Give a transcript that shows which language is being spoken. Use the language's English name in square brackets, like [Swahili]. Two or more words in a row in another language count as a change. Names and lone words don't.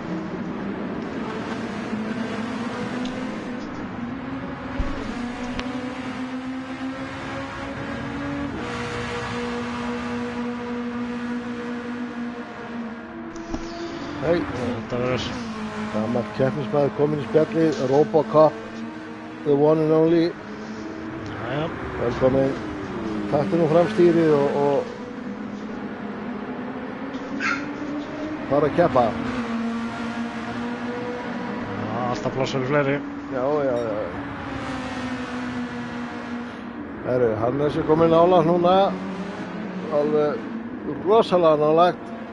[Icelandic] Hei, Þetta verður... gamall keppnismæður kominn í spjallið, Robocop, [English] the one and only. [Icelandic] Jæja. Velkomin, taktu nú fram stýrið og fara að keppa. Já, alltaf pláss fyrir fleiri. Já. Herru, Hannes er kominn nálægt núna, alveg rosalega nálægt.